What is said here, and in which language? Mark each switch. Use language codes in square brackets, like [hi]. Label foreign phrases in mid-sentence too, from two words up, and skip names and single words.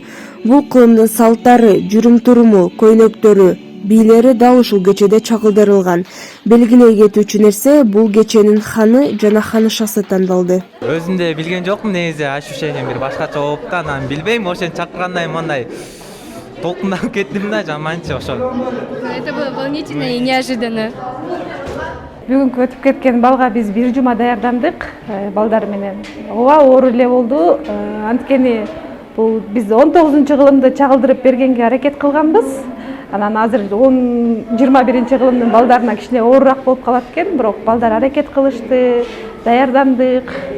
[ky] Бул кылымдын салттары, жүрүм-туруму, көйнөктөрү, бийлери дал ушул кечеде чагылдырылган. Белгилей кетүүчү нерсе, бул кеченин ханы жана ханышасы тандалды. Өзүмдө билген жокмун, негизи ощущение бир башкача болуп да, анан билбейм, ошентип чакыргандай мындай толкунданып кеттим да, жаманчы ошол. [ru] Это было волнительно и неожиданно. [ky] Бүгүнкү өтүп кеткен балга биз бир жума даярдандык балдар менен. Ооба оор эле болду. Анткени бул биз 19-кылымды чагылдырып бергенге аракет кылганбыз. Анан азыр 21-кылымдын балдарына кичине оорураак болуп калат экен, бирок балдар аракет кылышты, даярдандык.